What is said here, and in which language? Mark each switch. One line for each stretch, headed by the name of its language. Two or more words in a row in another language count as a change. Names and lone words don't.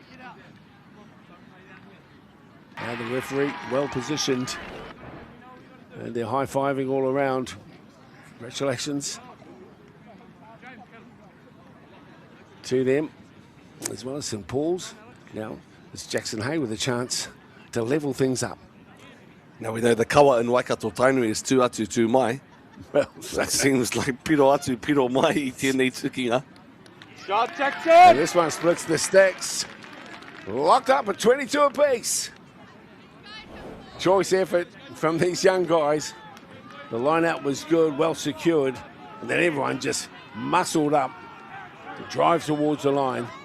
English: Now the referee well positioned, and they're high-fiving all around. Congratulations to them, as well as St Paul's. Now it's Jackson Hay with a chance to level things up. Now we know the kawa in Waikato Tainui is
Māori: tū atu tū mai.
English: Well, that seems like
Māori: piro atu piro mai I tēnei tukinga.
English: Shot Jackson! And this one splits the sticks. Locked up at 22 apiece. Choice effort from these young guys. The line-out was good, well secured, and then everyone just muscled up to drive towards the line.